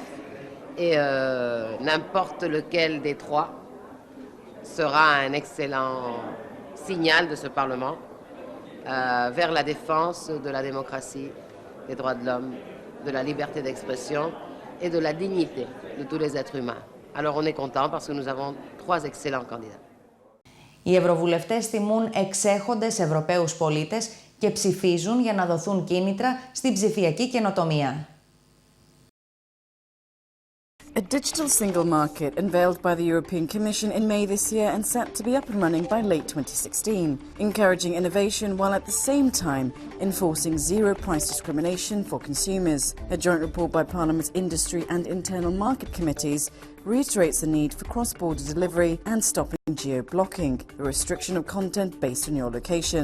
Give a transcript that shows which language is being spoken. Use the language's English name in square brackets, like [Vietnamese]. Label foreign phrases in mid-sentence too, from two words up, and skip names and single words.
[French] Et n'importe lequel des trois sera un excellent signal de ce Parlement vers la défense de la démocratie, des droits de l'homme, de la liberté d'expression et de la dignité de tous les êtres humains. Alors on est content parce que nous avons trois excellents candidats. [Greek] Οι ευρωβουλευτές τιμούν εξέχοντες Ευρωπαίους πολίτες και ψηφίζουν για να δοθούν κίνητρα στην ψηφιακή καινοτομία. [English] A digital single market unveiled by the European Commission in May this year and set to be up and running by late 2016, encouraging innovation while at the same time enforcing zero price discrimination for consumers. A joint report by Parliament's Industry and Internal Market Committees reiterates the need for cross-border delivery and stopping geo-blocking, a restriction of content based on your location.